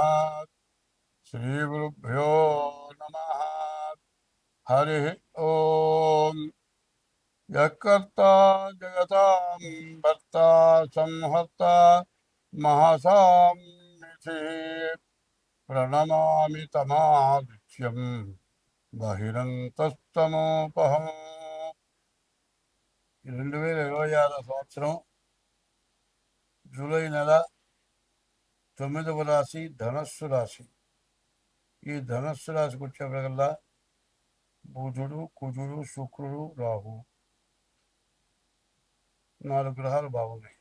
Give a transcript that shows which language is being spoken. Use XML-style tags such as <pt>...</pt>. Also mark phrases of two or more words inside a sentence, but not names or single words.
<sa>श्रीगुरुभ्यो नमः। हरि ओम। यत्कर्ता जगतां भर्ता संहर्ता महासाम्निधिः प्रणमामि तमादित्यम् బహిరంతస్తమోపహం.</sa> <te>2026 సంవత్సరం జూలై నెల 9వ రాశి ధనస్సు రాశి. ఈ ధనస్సు రాశికి వచ్చేప్పటికల్లా బుధుడు, కుజుడు, శుక్రుడు, రాహు 4 గ్రహాలు బాగున్నాయి.</te>